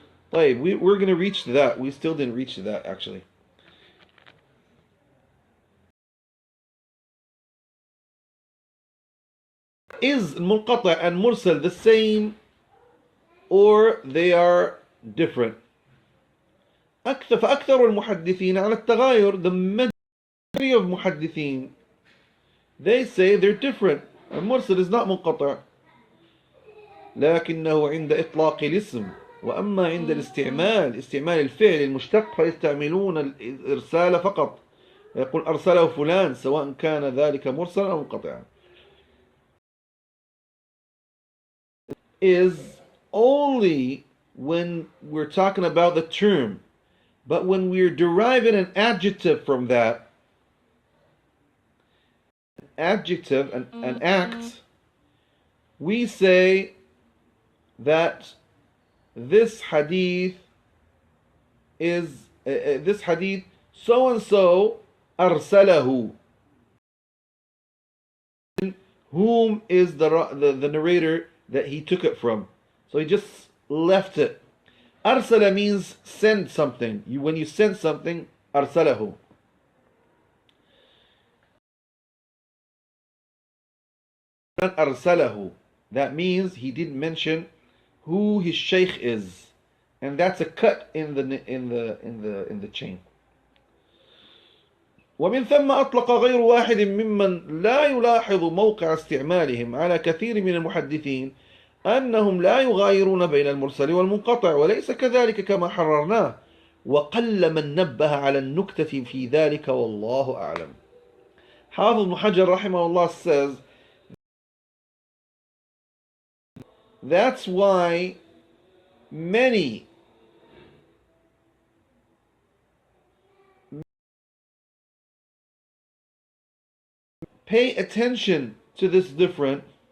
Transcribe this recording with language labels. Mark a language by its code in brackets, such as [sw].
[en] Wait, we're going to reach to that. We still didn't reach to that actually. Is munqata and mursal the same or they are different? [ar] فأكثر المحدثين على التغاير. [en] The majority of muhaddithin, they say they're different. المرسل is not منقطع. [ar] لكنه عند إطلاق الاسم وأما عند استعمال الفعل المشتق فيستعملون الإرسال فقط. يقول أرسله فلان سواء كان ذلك مرسلا أو منقطعا. [en] Is only when we're talking about the term, but when we're deriving an adjective from that, adjective, an act, we say that this hadith is this hadith so and so arsalahu. Whom is the narrator that he took it from? So he just left it. Arsala means send something. When you send something, arsalahu. Arsalahu. That means he didn't mention who his shaykh is, and that's a cut in the chain. [ar] ومن ثم أطلق غير واحد ممن لا يلاحظ موقع استعمالهم على كثير من المحدثين أنهم لا يغايرون بين المرسل والمنقطع وليس كذلك كما حررناه وقل من نبه على النكتة في ذلك والله أعلم. [en] حافظ ابن حجر [ar] رحمه الله [en] says that's why many pay attention to this different.